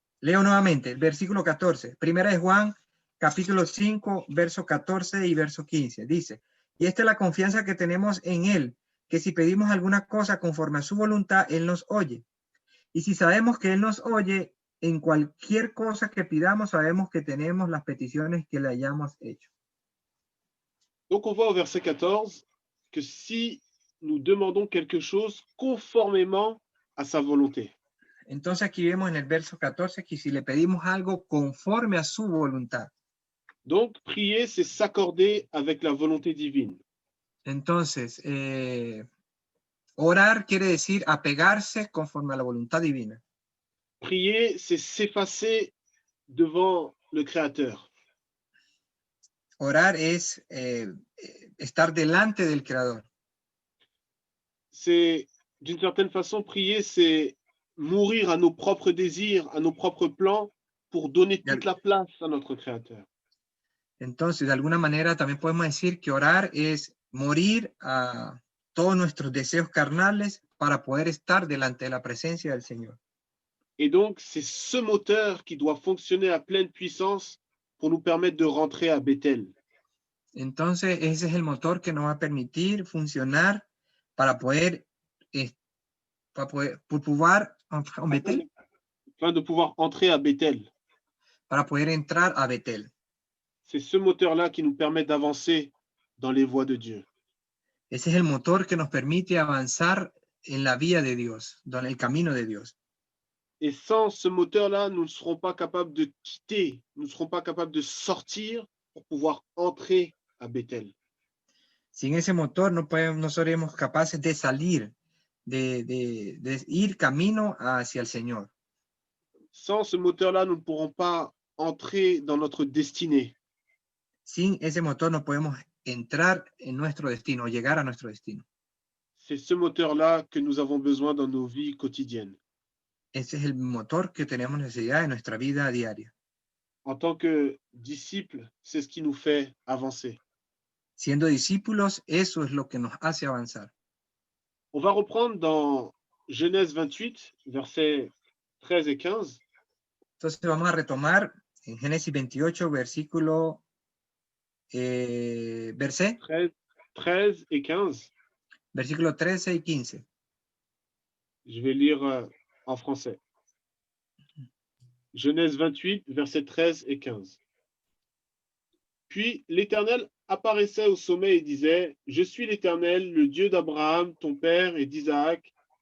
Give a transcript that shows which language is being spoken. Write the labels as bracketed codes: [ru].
[es] Leo nuevamente el versículo 14. Primera de Juan, capítulo 5, verso 14 y verso 15. Dice, y esta es la confianza que tenemos en Él, que si pedimos alguna cosa conforme a su voluntad, Él nos oye. Y si sabemos que Él nos oye, en cualquier cosa que pidamos, sabemos que tenemos las peticiones que le hayamos hecho. [fr] Donc, on voit au verset 14 que si nous demandons quelque chose conformément à sa volonté. [es] Entonces aquí vemos en el verso 14 que si le pedimos algo conforme a su voluntad. [fr] Donc, prier, c'est s'accorder avec la volonté divine. [es] Entonces, orar quiere decir apegarse conforme a la voluntad divina. [fr] Prier, c'est s'effacer devant le Créateur. [es] Orar es estar delante del Creador. [fr] C'est, d'une certaine façon, prier, c'est mourir à nos propres désirs, à nos propres plans, pour donner toute la place à notre Créateur. [es] Entonces, de alguna manera, también podemos decir que orar es morir a todos nuestros deseos carnales para poder estar delante de la presencia del Señor. [fr] Et donc, c'est ce moteur qui doit fonctionner à pleine puissance pour nous permettre de rentrer à Bethel. [es] Entonces, ese es el motor que nos va a permitir funcionar para poder para poder pouvoir en Betel, [fr] afin de pouvoir entrer à Bethel. [es] para poder entrar a Betel. [fr] C'est ce moteur-là qui nous permet d'avancer dans les voies de Dieu. [es] Ese es el motor que nos permite avanzar en la vía de Dios, en el camino de Dios. [fr] Et sans ce moteur-là, nous ne serons pas capables de quitter, nous ne serons pas capables de sortir pour pouvoir entrer à Bethel. [es] Sin ese motor no seremos capaces de salir, de ir camino hacia el Señor. [fr] Sans ce moteur-là, nous ne pourrons pas entrer dans notre destinée. [es] Sin ese motor no podemos entrar en nuestro destino, llegar a nuestro destino. [fr] C'est ce moteur-là que nous avons besoin dans nos vies quotidiennes. [es] Ese es el motor que tenemos necesidad en nuestra vida diaria. [fr] En tant que disciples, c'est ce qui nous fait avancer. [es] Siendo discípulos, eso es lo que nos hace avanzar. [fr] On va reprendre dans Genèse 28, versets 13 et 15. [es] Entonces vamos a retomar en Génesis 28, versículo, verset, [fr] 13 et 15. [es] versículo 13 y 15. [fr] Je vais lire en français. Genèse 28, versets 13 et 15. Puis l'Éternel apparaissait au sommet et disait, « Je suis l'Éternel, le Dieu d'Abraham, ton père, et d'Isaac.